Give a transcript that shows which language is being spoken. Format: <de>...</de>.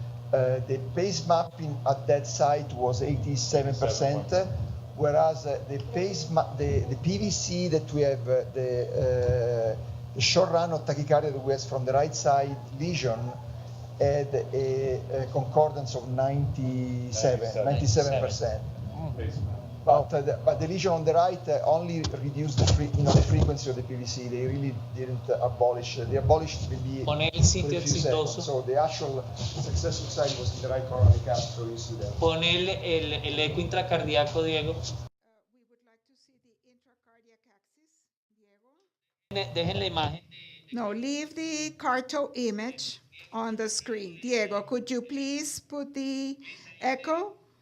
<en>The pace mapping at that site was 87%, whereas the PVC that we have, the short run of tachycardia that we have from the right side lesion had a concordance of 97%. But the lesion on the right only reduced the frequency of the PVC. They really didn't abolish. They abolished maybe</en> <es>Pon el sitio</es> <en>for a few</en> <es>exitoso.</es> <en>seconds. So the actual successful site was in the right coronary catheter. You see that.</en> <es>Pon el eco intracardíaco, Diego.</es> <en>We would like to see the intracardiac axis, Diego.</en> <es>Dejen la imagen.</es> <en>No, leave the carto image on the screen. Diego, could you please put the echo?</en>